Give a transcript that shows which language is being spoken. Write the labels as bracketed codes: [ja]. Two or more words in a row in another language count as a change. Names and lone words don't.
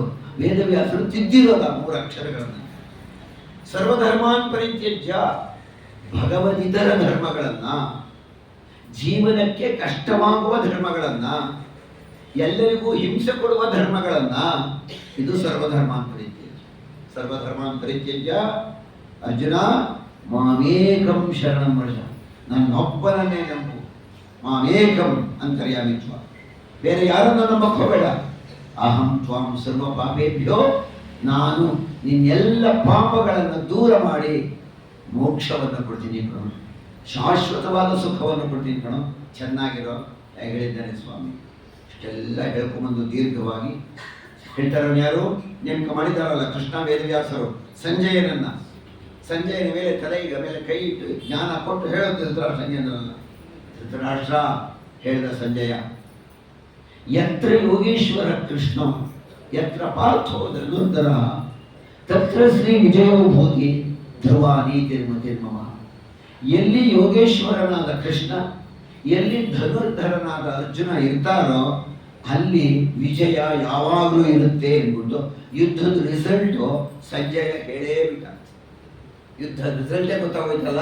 [kn] ವೇದವ್ಯಾಸರು ತಿದ್ದಿರೋದ 3 ಅಕ್ಷರಗಳನ್ನು. [sa] ಸರ್ವಧರ್ಮಾನ್ ಪರಿತ್ಯಜ್ಯ, [kn] ಭಗವದಿತರ ಧರ್ಮಗಳನ್ನ, ಜೀವನಕ್ಕೆ ಕಷ್ಟವಾಗುವ ಧರ್ಮಗಳನ್ನ, ಎಲ್ಲರಿಗೂ ಹಿಂಸೆ ಕೊಡುವ ಧರ್ಮಗಳನ್ನ, ಇದು [sa] ಸರ್ವಧರ್ಮಾನ್ ಪರಿತ್ಯಜ್ಯ. ಸರ್ವಧರ್ಮಾನ್ ಪರಿತ್ಯಜ್ಯ ಅರ್ಜುನ ಮಾಮೇಕಂ ಶರಣಂ ವ್ರಜ, [kn] ನನ್ನೊಬ್ಬನನ್ನೇ ನಂಬು. [sa] ಮಾಮೇಕಂ ಅಂತರ್ಯಾಮಿತ್ವ, [kn] ಬೇರೆ ಯಾರನ್ನು ನಂಬಕ್ಕೆ ಹೋಗಬೇಡ. [sa] ಅಹಂ ತ್ವಾಂ ಸರ್ವ ಪಾಪೇಭ್ಯೋ, [kn] ನಾನು ನಿನ್ನೆಲ್ಲ ಪಾಪಗಳನ್ನು ದೂರ ಮಾಡಿ ಮೋಕ್ಷವನ್ನು ಕೊಡ್ತೀನಿ ಕಣೋ, ಶಾಶ್ವತವಾದ ಸುಖವನ್ನು ಕೊಡ್ತೀನಿ ಕಣೋ, ಚೆನ್ನಾಗಿರೋ ಹೇಳಿದ್ದಾನೆ ಸ್ವಾಮಿ. ಇಷ್ಟೆಲ್ಲ ಹೇಳ್ಕೊಂಬಂದು ದೀರ್ಘವಾಗಿ ಹೇಳ್ತಾರ. ಯಾರು ನೇಮಕ ಮಾಡಿದಾರಲ್ಲ ಕೃಷ್ಣ ವೇದವ್ಯಾಸರು ಸಂಜಯನ ಮೇಲೆ ತಲೆಯ ಮೇಲೆ ಕೈ ಇಟ್ಟು ಜ್ಞಾನ ಕೊಟ್ಟು ಹೇಳೋದು ಧೃತರಾಷ್ಟ್ರನಲ್ಲ. ಧೃತರಾಷ್ಟ್ರ ಹೇಳಿದ ಸಂಜಯ, [sa] ಯತ್ರ ಯೋಗೇಶ್ವರ ಕೃಷ್ಣ ಯತ್ರ ಪಾರ್ಥೋ ಧನುರ್ಧರ ತತ್ರ ಶ್ರೀ ವಿಜಯೋ ಭೂತಿ ಧ್ರುವ ನೀತಿರ್ಮತಿರ್ಮಮ. [kn] ಎಲ್ಲಿ ಯೋಗೇಶ್ವರನಾದ ಕೃಷ್ಣ, ಎಲ್ಲಿ ಧನುರ್ಧರನಾದ ಅರ್ಜುನ ಇರ್ತಾರೋ ಅಲ್ಲಿ ವಿಜಯ ಯಾವಾಗಲೂ ಇರುತ್ತೆ ಎಂಬುದು ಯುದ್ಧದ ರಿಸಲ್ಟು ಸಂಜಯ ಹೇಳೇ ಬಿಟ್ಟ. ಯುದ್ಧ ರಿಸಲ್ಟೇ ಗೊತ್ತಾಗೋಯ್ತಲ್ಲ.